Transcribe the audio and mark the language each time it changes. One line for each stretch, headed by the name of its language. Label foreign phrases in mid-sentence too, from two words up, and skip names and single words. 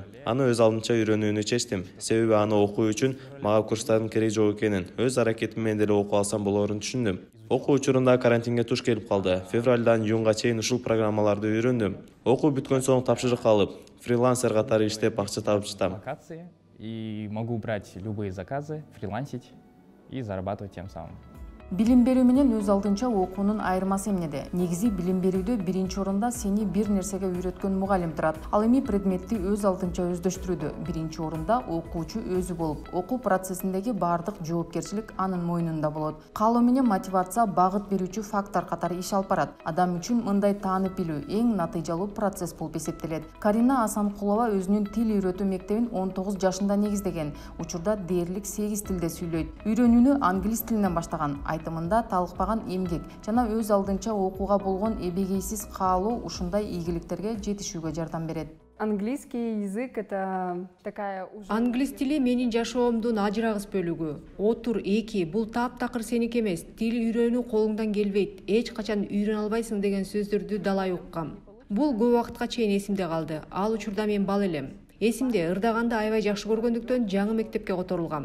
Kyrgyz: Аны өз алдынча үйрөнүүнү чечтим. Себеби аны окуу үчүн мага курстардын кереги жок экенин, өз аракетим менен деле окуп алсам болоорун түшүндүм. Окуу учурунда карантинге туш келип калды. Февралдан июнга чейин ушул программаларды үйрөндүм. Окуу бүткөн соң тапшырык алып, фрилансер катары иштеп акча табып жатам.
Russian: И могу брать любые заказы, фрилансить и зарабатывать тем самым.
Kyrgyz: Билим берүү менен өз алдынча окуунун айырмасы эмнеде? Негизи билим берүүдө биринчи орунда сени бир нерсеге үйрөткөн мугалим турат. Ал эми предметти өз алдынча өздөштүрүүдө биринчи орунда окуучу өзү болуп, окуу процессиндеги баардык жоопкерчилик анын мойнунда болот. Каалоо менен мотивация багыт берүүчү фактор катары иш алып барат. Адам үчүн мындай таанып билүү эң натыйжалуу процесс болуп эсептелет. Карина Асанкулова өзүнүн тил үйрөтүү мектебин 19 жашында негиздеген. Учурда дээрлик 8 тилде сүйлөйт. Үйрөнүүнү англис тилинен баштаган. Айтымында талыкпаган эмгек жана өз алдынча окууга болгон эбегейсиз каалоо ушундай ийгиликтерге жетишүүгө жардам берет.
Russian: Английский язык — это такая уже...
Kyrgyz: Англис тили менин жашоомдун ажырагыс бөлүгү. Отур, эки, бул таптакыр сеники эмес. Тил үйрөнүү колуңдан келбейт. Эч качан үйрөнө албайсың деген сөздөрдү далай уккам. Бул көп убакытка чейин эсимде калды. Ал учурда мен бала элем. Эсимде, ырдаганды аябай жакшы көргөндүктөн жаңы мектепке которулгам.